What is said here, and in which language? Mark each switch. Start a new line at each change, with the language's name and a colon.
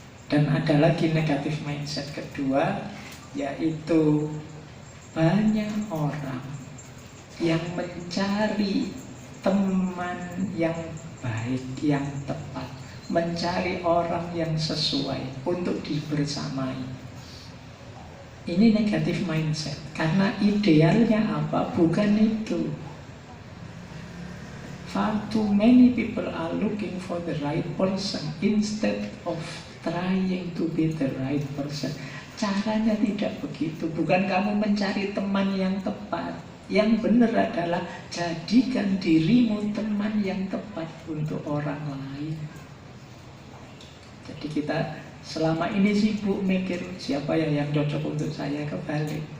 Indonesian: Dan ada lagi negatif mindset kedua, yaitu banyak orang yang mencari teman yang baik, yang tepat, mencari orang yang sesuai untuk dibersamai. Ini negatif mindset, karena idealnya apa? Bukan itu.
English: Far too many people are looking for the right person instead of trying to be the right person.
Indonesian: Caranya tidak begitu. Bukan kamu mencari teman yang tepat. Yang benar adalah jadikan dirimu teman yang tepat untuk orang lain. Jadi kita selama ini sibuk mikir siapa yang cocok untuk saya, kebalik.